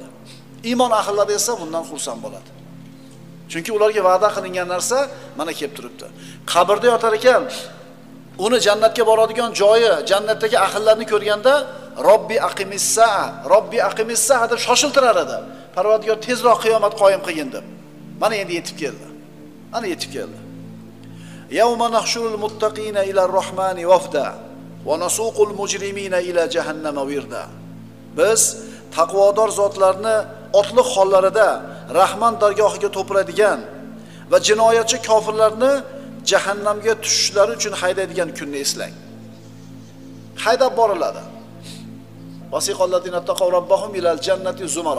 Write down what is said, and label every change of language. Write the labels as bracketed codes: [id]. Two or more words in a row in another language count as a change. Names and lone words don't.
[uz] Iymon ahllari esa bundan xursand bo'ladi. Chunki ularga va'da qilingan narsa mana kelib turibdi. Qabrda yotar ekan, uni jannatga boradigan joyi, jannatdagi ahillarni ko'rganda [ar] رب أقم الساعة [uz] deb shoshiltirar edi. Parvardigor tezroq qiyomat qoyim qilgin deb. Mana endi yetib keldi. Mana yetib keldi. [ar] يوم نحشر المتقين إلى الرحمن وفدا ونسوق المجرمين إلى جهنم وردا. [uz] Biz taqvodor zotlarni otliq hollarida Rahman dargohiga to'piradigan va jinoyatchi kofirlarni jahannamga tushishlari uchun haydaydigan kunni eslang. Haydab boriladi. [ar] وسيق الذين اتقوا ربهم إلى الجنة زمرا.